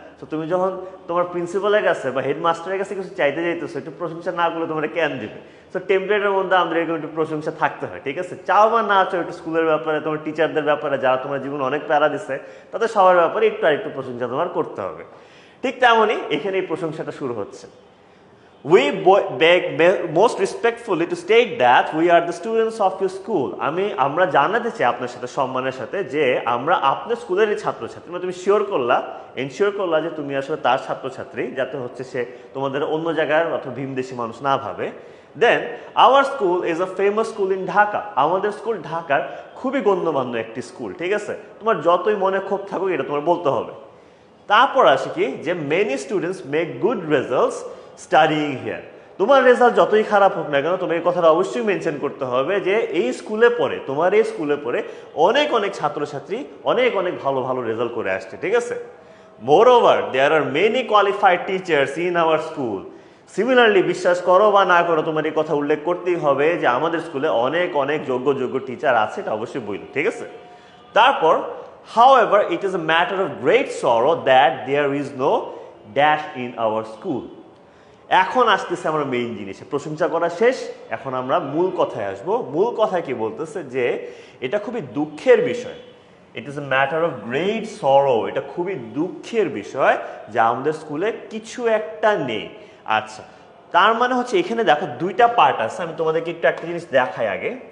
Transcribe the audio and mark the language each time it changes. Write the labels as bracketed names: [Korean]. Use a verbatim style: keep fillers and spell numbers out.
[Bangla] তো তুমি যখন তোমার প্রিন্সিপালের কাছে বা হেডমাস্টারের কাছে কিছু চাইতে যাইতেছো, একটু প্রশংসা না করলে তোমার কেন দিবে? তো টেমপ্লেটের মধ্যে আমাদের এরকম একটু প্রশংসা থাকতে হয়, ঠিক আছে? চাও বা না চাও, একটু স্কুলের ব্যাপারে, তোমার টিচারদের ব্যাপারে, যারা তোমার জীবনে অনেক প্যারা দিচ্ছে, তাদের সবার ব্যাপারে একটু আরেকটু প্রশংসা তোমার করতে হবে। ঠিক তেমনই এখানে এই প্রশংসাটা শুরু হচ্ছে। [English] We beg most respectfully to state that we are the students of your school. [Bangla] আমি আমরা জানাতে চাই আপনার সাথে সম্মানের সাথে যে আমরা আপনার স্কুলেরই ছাত্রছাত্রী। মানে তুমি শিওর করলা, এনশিওর করলা যে তুমি আসলে তার ছাত্রছাত্রী, যাতে হচ্ছে সে তোমাদের অন্য জায়গার অথবা ভিনদেশী মানুষ না ভাবে। [English] Then our school is a famous school in Dhaka. [Bangla] আমাদের স্কুল ঢাকার খুবই গণ্যমান্য একটি স্কুল, ঠিক আছে? তোমার যতই মনে ক্ষোভ থাকুক এটা তোমার বলতে হবে। তারপর আসে কি যে [English] Many students make good results studying here. [Bangla] তোমার রেজাল্ট যতই খারাপ হোক না কেন তোমার এই কথাটা অবশ্যই মেনশন করতে হবে যে এই স্কুলে পড়ে, তোমার এই স্কুলে পড়ে অনেক অনেক ছাত্রছাত্রী অনেক অনেক ভালো ভালো রেজাল্ট করে আসছে, ঠিক আছে? [English] Moreover there are many qualified teachers in our school. [Bangla] Similarly বিশ্বাস করো বা না করো তোমার এই কথা উল্লেখ করতেই হবে যে আমাদের স্কুলে অনেক অনেক যোগ্য যোগ্য টিচার আছে, এটা অবশ্যই বলুন, ঠিক আছে? [English] তারপর however it is a matter of great sorrow that there is no dash in our school. [Bangla] এখন আসতেছে আমরা মেইন জিনিসে, প্রশংসা করা শেষ, এখন আমরা মূল কথায় আসবো। মূল কথা কি বলতেছে যে এটা খুবই দুঃখের বিষয়, [English] it is a matter of great sorrow, [Bangla] এটা খুবই দুঃখের বিষয় যে আমাদের স্কুলে কিছু একটা নেই। আচ্ছা, তার মানে হচ্ছে এখানে দেখো দুইটা পার্ট আছে, আমি তোমাদেরকে একটু একটা জিনিস দেখাই আগে।